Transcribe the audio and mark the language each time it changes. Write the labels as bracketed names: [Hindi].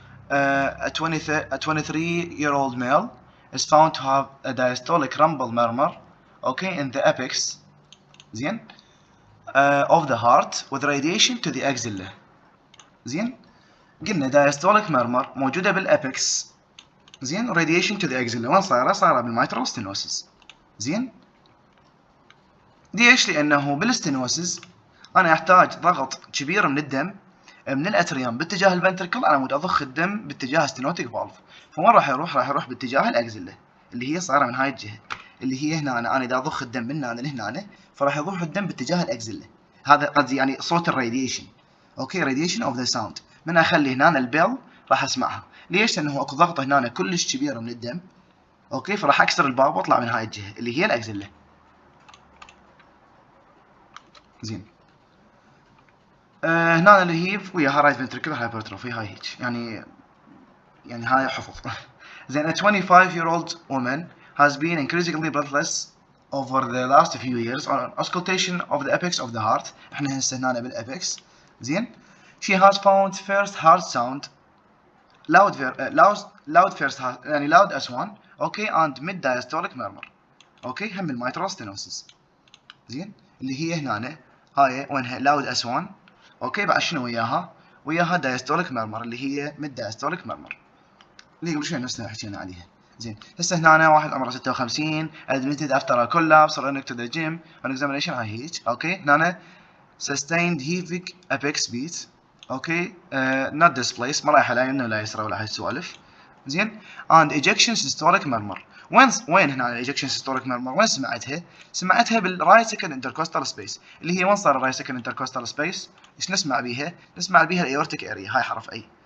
[English] A 23-year-old male is found to have a diastolic rumble murmur, okay, in the apex, زين, of the heart with radiation to the axilla. [Arabic] زين. قلنا [English] diastolic murmur [Arabic] موجودة بالابكس. زين. [English] radiation to the axilla [Arabic] وين صايرة؟ صايرة بالميترال stenosis. زين. ليش؟ لأنه بالستينوسز أنا أحتاج ضغط كبير من الدم من الاتريوم باتجاه الفنتركل، انا اضخ الدم باتجاه ستينوتيك فالف، فوين راح يروح؟ راح يروح باتجاه الاكزيلا اللي هي صايره من هاي الجهه، اللي هي هنا انا اذا اضخ الدم من هنا لهنا فراح يروح الدم باتجاه الاكزيلا. هذا قصدي يعني صوت الراديشن. اوكي راديشن اوف ذا ساوند. من اخلي هنا البيل راح اسمعها. ليش؟ لانه اكو ضغط هنا كلش كبير من الدم. اوكي فراح اكسر الباب واطلع من هاي الجهه اللي هي الاكزيلا. زين. هنا اللي هي وياها رايت فنتريكولار هايبرتروفي، هاي هيك يعني هاي حفظ. [English] Then a 25-year-old woman has been increasingly breathless over the last few years on auscultation of the apex of the heart. [Arabic] احنا هسه هنا بالاpex. زين. [English] She has found first heart sound loud first heart يعني loud as one. Okay and mid diastolic murmur. [Arabic] Okay هم الميترال stenosis. زين. اللي هي هنا هاي وينها [English] loud as one. [Arabic] اوكي بعد شنو وياها؟ وياها diastolic murmur اللي هي [English] mid diastolic murmur. [Arabic] اللي قبل شوي نفسنا حكينا عليها. زين. هسه هنا واحد عمره 56 [English] admitted after a collapse running to the gym on examination [Arabic] هاي هيك. اوكي هنا [English] sustained heaving apex beat. [Arabic] اوكي [English] not displaced [Arabic] ما رايحه لا يمنى ولا يسرى ولا هاي السوالف. [English] زين. and ejection systolic murmur. [Arabic] وين هنا [English] ejection systolic murmur [Arabic] وين سمعتها؟ سمعتها بالرايت سكند انتركوستال سبيس اللي هي وين صار الرايت سكند انتركوستال سبيس؟ ايش نسمع بيها؟ نسمع بيها الايورتيك اريا، هاي حرف اي.